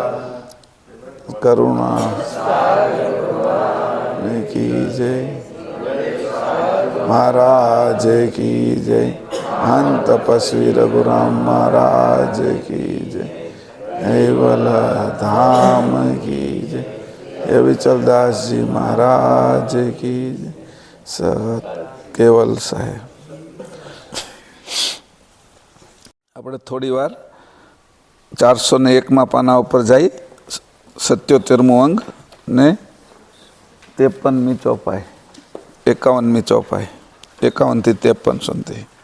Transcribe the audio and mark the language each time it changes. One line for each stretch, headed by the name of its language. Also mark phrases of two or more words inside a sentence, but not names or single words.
Hindi: करुणा की जय महाराज की जय अंत तपस्वी रघुराम महाराज की जय केवल धाम की जय ये विचलदास जी महाराज की जय सत केवल साहेब
Gujarati: આપણે થોડી વાર 401 પાના ઉપર જઈ 77મું અંગ ને 53મી ચોપાઈ 51મી ચોપાઈ 51 થી 53 સુધી